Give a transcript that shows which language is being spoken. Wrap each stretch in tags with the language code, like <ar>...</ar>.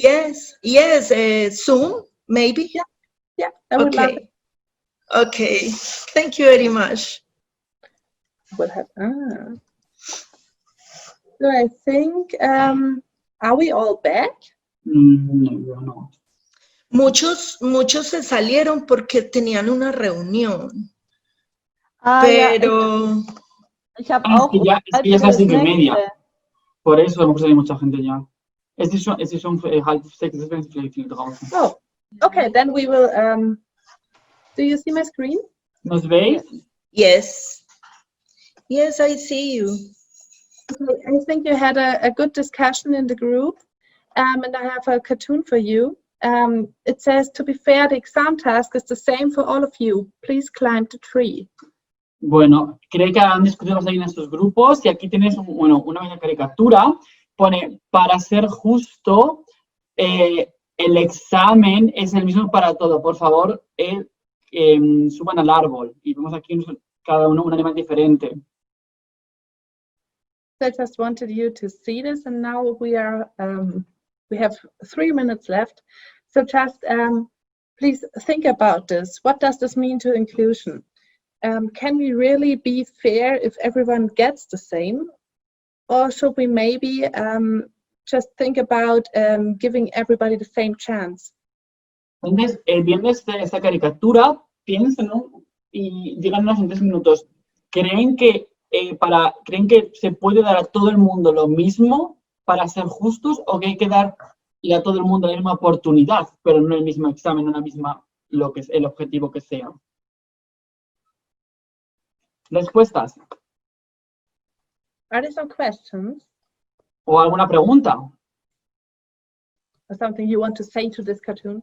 <en>Yes, yes, Zoom, maybe? Yeah, I would love it. Okay, thank you very much. We'll have, So I think, are we all back? No, no.</en> <es>Muchos se salieron porque tenían una reunión. Pero...</es> <de>Ich habe</de> <es>Es</es> <de>auch</de> <es>que ya es las 5:30. Por eso hemos hay mucha gente ya.</es> <de>Es ist schon 5:30, deswegen sind viele draußen.</de> <en>Oh, okay, then we will, do you see my screen?</en> <es>¿Nos veis?</es> <en>Yes. Yes, I see you. Okay, I think you had a good discussion in the group, and I have a cartoon for you. It says, to be fair, the exam task is the same for all of you. Please climb the tree.</en> <es>Bueno, creo que han discutido bastante en estos grupos y aquí tienes una pequeña caricatura. Pone, para ser justo, el examen es el mismo para todo. Por favor, suban al árbol. Y vemos aquí cada uno un animal diferente.</es> <en>So I just wanted you to see this, and now we have 3 minutes left. So just please think about this. What does this mean to inclusion? Can we really be fair if everyone gets the same? Or should we maybe just think about giving everybody the same chance?</en> <es>Entonces, viendo esta caricatura, piensen, ¿no? Y díganos en 3 minutos, ¿creen que se puede dar a todo el mundo lo mismo para ser justos o que hay que dar a todo el mundo la misma oportunidad, pero no el mismo examen, no la misma, lo que es el objetivo que sea? Respuestas.</es> <en>Are there some questions</en> <es>¿O alguna pregunta?</es> <en>or something you want to say to this cartoon?</en>